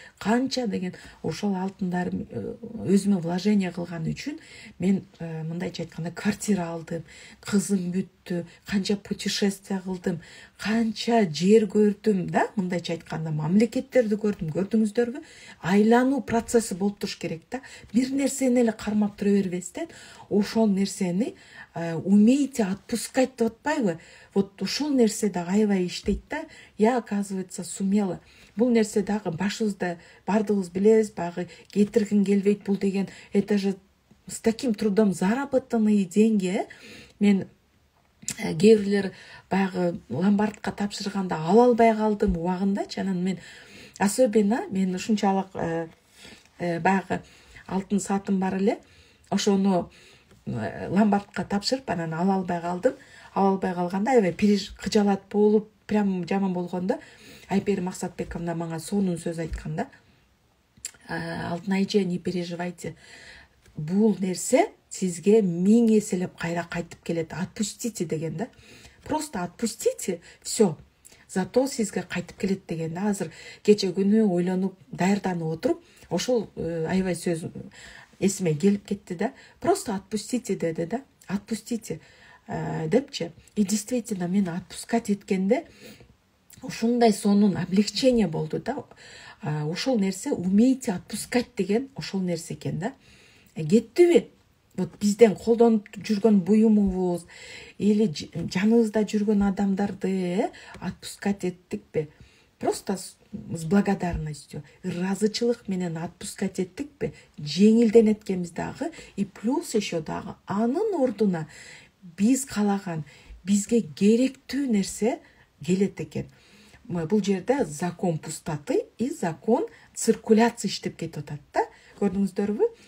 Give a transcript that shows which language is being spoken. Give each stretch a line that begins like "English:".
Kyrgyz: Канча деген ошол алтындарым өзүмө вложение кылган үчүн мен мындайча айтканда квартира алдым, кызым бүттү, канча путешествие кылдым, канча жер көрдүм да, мындайча айтканда мамлекеттерди көрдүм. Көрдүңүздөрбү? Айлануу процесси болуп туруш керек да. Бир нерсени эле кармап тура бербестен, ошол нерсени умейте отпускать деп атпайбы? Вот ушул нерсе да аябай иштейт да.
Russian: Я, оказывается, сумела.
Kyrgyz: Бул нерсе дагы башыбызда бардыгыбыз билебиз, багы кетиргин келбейт бул деген.
Russian: Это же с таким трудом заработанные деньги.
Kyrgyz: Мен кээ бирлер баягы ломбардка тапшырганда ала албай калдым убагындачы. Анан мен особенно мен ушунчалык баягы алтын саатым бар эле. Ошону ломбардка тапшырып, анан ала албай калдым. Ала албай калганда аябай кыжалат болуп, прям жаман болгондо Айпери Максатбековна мага сонун сөз айтканда: Алтынайже,
Russian: не переживайте.
Kyrgyz: Бул нерсе сизге 1000 эселеп кайра кайтып келет.
Russian: Отпустите
Kyrgyz: деген да.
Russian: Просто отпустите, все.
Kyrgyz: Зато сизге кайтып келет деген да. Азыр кече күнү ойлонуп, даярданып отуруп, ошол аябай сөз эсиме келип кетти да.
Russian: Просто отпустите
Kyrgyz: деди да. Отпустите депчи.
Russian: И действительно
Kyrgyz: мен отпускать эткенде ушундай сонун облегчение болду да. Ошол нерсе умейте отпускать деген ошол нерсе экен да. Кеттиби? Вот бизден колдонуп жүргөн буюмубуз или жаныбызда жүргөн адамдарды отпускать эттикпи? Просто с благодарностью, ыраазычылык менен отпускать эттикпи? Жеңилден эткенбиз дагы. И плюс еще дагы анын ордуна биз калаган, бизге керектүү нерсе келет экен. Бул жерде
Russian: закон пустоты и закон циркуляции
Kyrgyz: иштеп кетип атат да. Көрдүңүздөрбү?